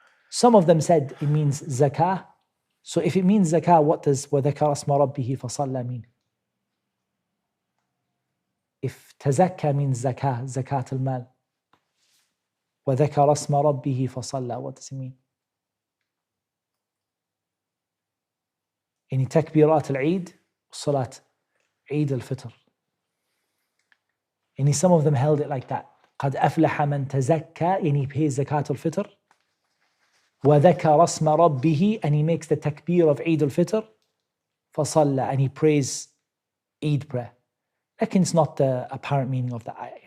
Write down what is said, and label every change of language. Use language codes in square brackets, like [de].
[en] Some of them said it means zakah. So if it means zakah, what does [ar] وَذَكَرَ اسْمَ رَبِّهِ فَصَلَّى [en] mean? If tazakka means zakah, zakat al-mal, [ar] وَذَكَرَ اسْمَ رَبِّهِ فَصَلَّى, [en] what does it mean? [ar] يعني تكبيرات العيد صلاة عيد الفطر. [en] Some of them held it like that. [ar] قد أفلح من تزكى, [en] he pays zakat al-fitr. [ar] وذكر اسم ربه, [en] and he makes the takbir of Eid al-Fitr. [ar] فصلى, [en] and he prays Eid prayer. Lakin it's not the apparent meaning of the ayah.